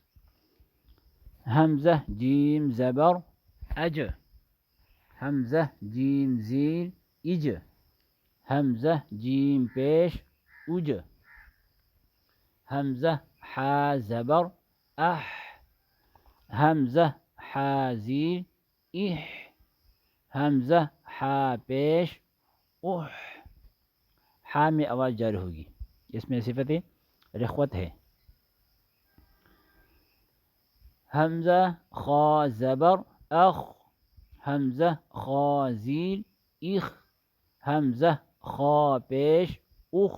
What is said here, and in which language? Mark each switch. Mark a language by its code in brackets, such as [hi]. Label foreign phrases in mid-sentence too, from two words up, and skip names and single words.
[ur] حمزہ جیم زبر اج، حمزہ جیم زیر اج، حمزہ جیم پیش اج، حمزہ حا زبر اح، حمزہ حا زیر اح، حمزہ حا پیش اح. حا میں آواز جاری ہوگی، اس میں صفت رخوت ہے. حمزہ خا زبر اخ، حمزہ خا زیر اخ، حمزہ خا پیش اخ.